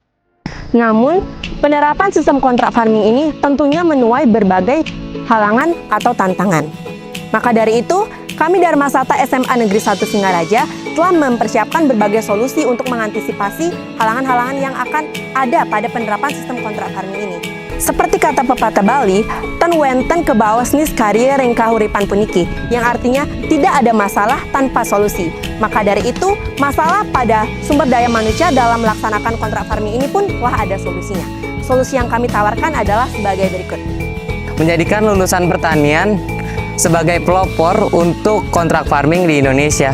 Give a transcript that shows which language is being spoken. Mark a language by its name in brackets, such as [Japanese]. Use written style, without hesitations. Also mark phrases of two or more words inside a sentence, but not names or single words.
[Indonesian] Namun, penerapan sistem kontrak farming ini tentunya menuai berbagai halangan atau tantangan. Maka dari itu, kami Dharmasata SMA Negeri 1 Singaraja telah mempersiapkan berbagai solusi untuk mengantisipasi halangan-halangan yang akan ada pada penerapan sistem kontrak farming ini. Seperti kata pepatah Bali, [Balinese] "Ten wenten ke bawas nis karya rengkahuripan puniki", [Indonesian] yang artinya tidak ada masalah tanpa solusi. Maka dari itu, masalah pada sumber daya manusia dalam melaksanakan kontrak farming ini pun telah ada solusinya. Solusi yang kami tawarkan adalah sebagai berikut. Menjadikan lulusan pertanian sebagai pelopor untuk kontrak farming di Indonesia.